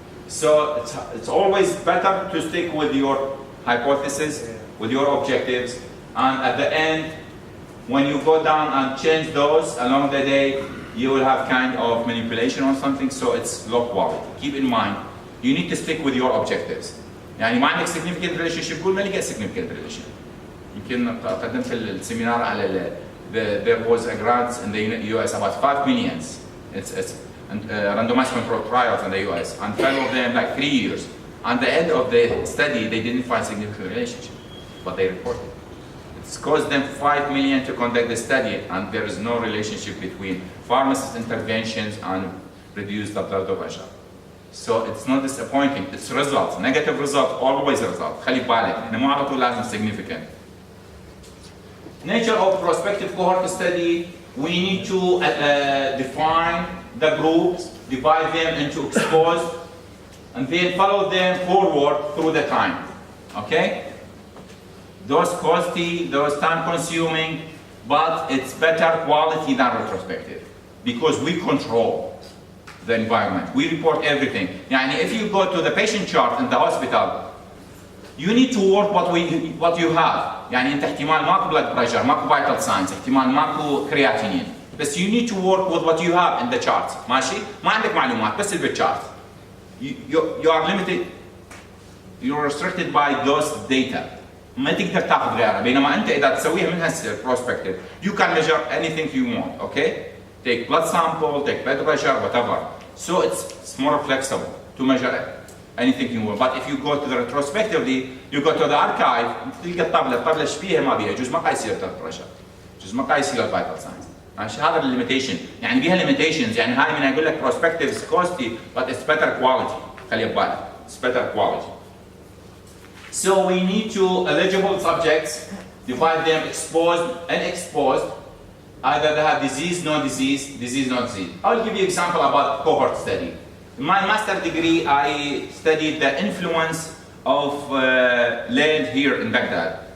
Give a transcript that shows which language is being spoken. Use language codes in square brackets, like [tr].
[en] So it's always better to stick with your hypothesis, with your objectives, and at the end, when you go down and change those along the day, you will have kind of manipulation or something, so it's low quality. Keep in mind, you need to stick with your objectives. [ar] يعني ما عندك [en] significant relationship [ar] قول ما لقيت significant relationship. يمكن قدمت في السيمينار على [en] there was a grant in the US about 5 million. It's randomized controlled trials in the US and 12 of them like 3 years. At the end of the study, they didn't find significant relationship, but they reported. It's cost them 5 million to conduct the study, and there is no relationship between pharmacist interventions and reduced blood pressure. So it's not disappointing. It's results. Negative result, always result. [ar] خلي بالك. إحنا مو على طول لازم significant. [en] Nature of prospective cohort study. We need to define the groups, divide them into exposed, and then follow them forward through the time. Okay? Those costly, those time-consuming, but it's better quality than retrospective because we control the environment. We report everything. يعني if you go to the patient chart in the hospital, you need to work what you have. [ar] يعني أنت احتمال ماكو blood pressure, ماكو vital signs, احتمال ماكو creatinine. [en] بس you need to work with what you have in the chart. [ar] ماشي؟ ما عندك معلومات بس بالchart. [en] You are limited. You are restricted by those data. [ar] ما تقدر تاخذ غيرها. بينما أنت إذا تسويها من هسه [en] prospective, you can measure anything you want. Okay? Take blood sample, take blood pressure, whatever. So it's more flexible to measure anything you want. But if you go to the retrospectively, you go to the archive, [ar] تلقى الطبلة ايش فيها ما بيها، جزء ما قاعد يصير [en] blood pressure، جزء ما قاعد يصير vital signs. [ar] ماشي هذا الليميتيشن، يعني بيها limitations، يعني هاي من اقول لك [en] prospective is costly but it's better quality، [ar] خلي ببالك، [en] it's better quality. So we need to eligible subjects, divide them exposed and exposed. Either they have disease, no disease, disease, no disease. I'll give you an example about cohort study. In my master degree, I studied the influence of lead here in Baghdad.